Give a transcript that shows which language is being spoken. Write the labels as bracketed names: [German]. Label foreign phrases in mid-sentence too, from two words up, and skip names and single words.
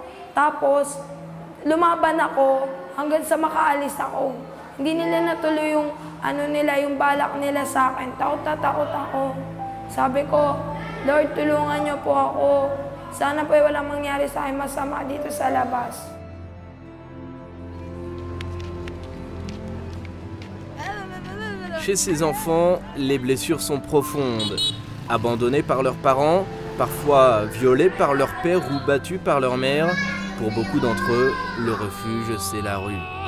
[Filipino] Tapos, lumaban ako hanggang sa makaalis ako. Hindi nila natuloy yung yung balak nila sa akin. Takot na takot ako. Sabi ko, Lord, tulungan niyo po ako. Sana po walang mangyari sa akin masama dito sa labas. [French] Chez ces enfants, les blessures sont profondes. Abandonnés par leurs parents, parfois violés par leur père ou battus par leur mère, pour beaucoup d'entre eux, le refuge, c'est la rue.